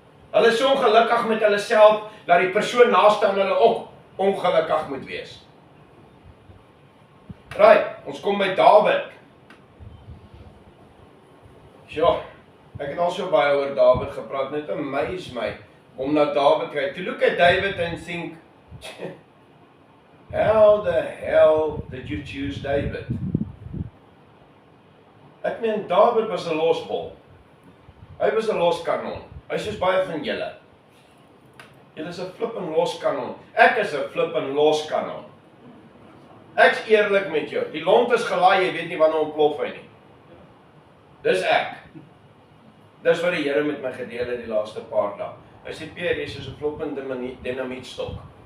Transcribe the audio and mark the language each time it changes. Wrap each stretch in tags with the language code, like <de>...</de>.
<af>Hulle is so ongelukkig met hulle self, dat die persoon naaste aan hulle ook ongelukkig moet wees. Right, ons kom by Dawid. Ja, ek het al so baie oor Dawid gepraat, net amaze my, om na Dawid kyk.</af> <en>To look at David and think, how the hell did you choose David?</en> <af>Ek meen, Dawid was 'n losbol. Hy was 'n loskanon. Hy is soos baie van julle. Julle is 'n flippin loskanon. Ek is 'n flippin loskanon. Ek's eerlik met jou. Die lont is gelaai, jy weet nie wanneer ontplof hy nie. Dis ek. Dis wat die Here met my gedeel het die laaste paar dae. Hy sê, Pierre, jy is soos 'n floppende dinamieetstok.</af>